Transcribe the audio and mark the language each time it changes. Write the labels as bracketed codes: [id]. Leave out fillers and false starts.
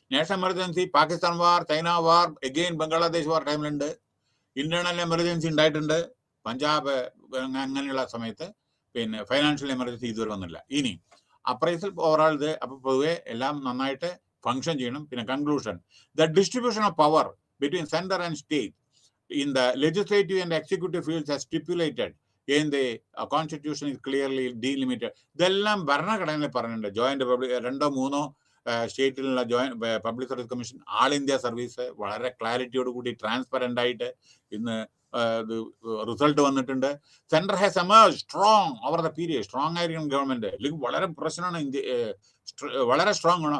[ml] National emergency Pakistan വാർ, China വാർ, again Bangladesh വാർ ടൈമിലുണ്ട്. Internal emergency ഉണ്ടായിട്ടുണ്ട് പഞ്ചാബ്, അങ്ങനെയുള്ള സമയത്ത്. പിന്നെ ഫൈനാൻഷ്യൽ എമർജൻസി ഇതുവരെ വന്നില്ല. ഇനി അപ്രൈസൽ ഓവറോൾ ഇത്, അപ്പൊ പൊതുവെ എല്ലാം നന്നായിട്ട് ഫങ്ഷൻ ചെയ്യണം. [en] പിന്നെ conclusion, the distribution of power between centre and state in the legislative and executive fields as stipulated in the constitution is clearly delimited. [ml] ഇതെല്ലാം ഭരണഘടനയിൽ പറഞ്ഞിട്ടുണ്ട്. Joint 2-3 സ്റ്റേറ്റിലുള്ള joint public service commission, ആൾ ഇന്ത്യ സർവീസ് വളരെ ക്ലാരിറ്റിയോട് കൂടി transparent ആയിട്ട് ഇന്ന് result വന്നിട്ടുണ്ട്. [en] Central has emerge strong over the period. [ml] Strong ആയിരിക്കണം government, അല്ലെങ്കിൽ വളരെ പ്രശ്നമാണ് ഇന്ത്യ, വളരെ സ്ട്രോങ് ആണ്.